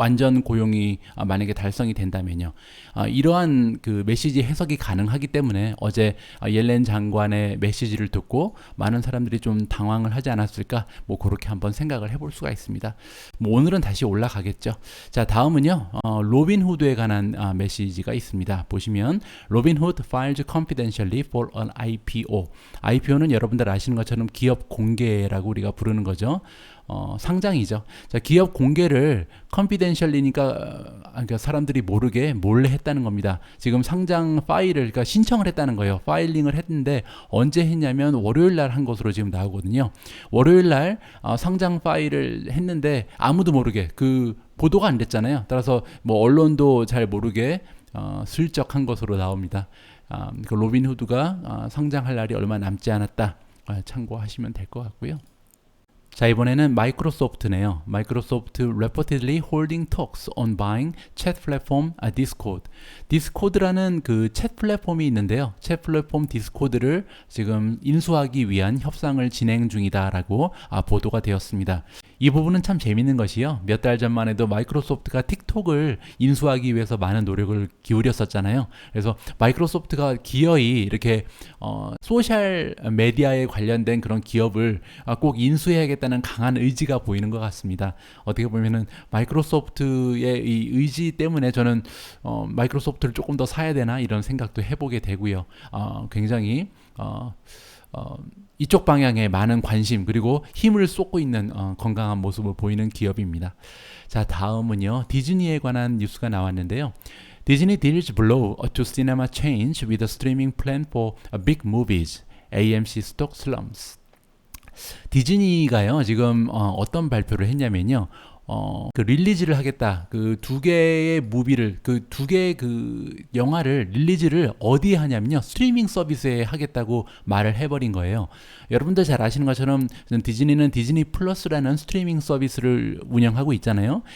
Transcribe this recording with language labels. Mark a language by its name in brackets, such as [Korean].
[Korean] 완전 고용이 만약에 달성이 된다면요. 이러한 그 메시지 해석이 가능하기 때문에 어제 옐렌 장관의 메시지를 듣고 많은 사람들이 좀 당황을 하지 않았을까? 뭐 그렇게 한번 생각을 해볼 수가 있습니다. 뭐 오늘은 다시 올라가겠죠. 자, 다음은요. 로빈후드에 관한 메시지가 있습니다. [English] 보시면 로빈후드 files confidentially for an IPO. [Korean] IPO는 여러분들 아시는 것처럼 기업 공개라고 우리가 부르는 거죠. 상장이죠. 자, 기업 공개를 confidentially니까 그러니까 사람들이 모르게 몰래 했다는 겁니다. 지금 상장 파일을 그러니까 신청을 했다는 거예요. 파일링을 했는데 언제 했냐면 월요일 날 한 것으로 지금 나오거든요. 월요일 날 상장 파일을 했는데 아무도 모르게 그 보도가 안 됐잖아요. 따라서 뭐 언론도 잘 모르게 슬쩍 한 것으로 나옵니다. 그 로빈후드가 상장할 날이 얼마 남지 않았다. 참고하시면 될 것 같고요. 자, 이번에는 마이크로소프트네요. [English] 마이크로소프트 reportedly holding talks on buying chat platform Discord. [Korean] 디스코드라는 그 챗 플랫폼이 있는데요. 챗 플랫폼 디스코드를 지금 인수하기 위한 협상을 진행 중이다라고 보도가 되었습니다. 이 부분은 참 재밌는 것이요. 몇 달 전만 해도 마이크로소프트가 틱톡을 인수하기 위해서 많은 노력을 기울였었잖아요. 그래서 마이크로소프트가 기어이 이렇게 소셜 메디어에 관련된 그런 기업을 꼭 인수해야겠다는 강한 의지가 보이는 것 같습니다. 어떻게 보면은 마이크로소프트의 이 의지 때문에 저는 마이크로소프트를 조금 더 사야 되나 이런 생각도 해보게 되고요. 굉장히 이쪽 방향에 많은 관심 그리고 힘을 쏟고 있는 건강한 모습을 보이는 기업입니다. 자, 다음은요. 디즈니에 관한 뉴스가 나왔는데요. [English] Disney deals blow to cinema change with a streaming plan for big movies. AMC stock slumps. [Korean] 디즈니가요. 지금 어떤 발표를 했냐면요. 그 릴리즈를 하겠다. 그 두 개의 무비를, 그 두 개의 그 영화를 릴리즈를 어디에 하냐면요. 스트리밍 서비스에 하겠다고 말을 해버린 거예요. 여러분들 잘 아시는 것처럼 디즈니는 디즈니 플러스라는 스트리밍 서비스를 운영하고 있잖아요.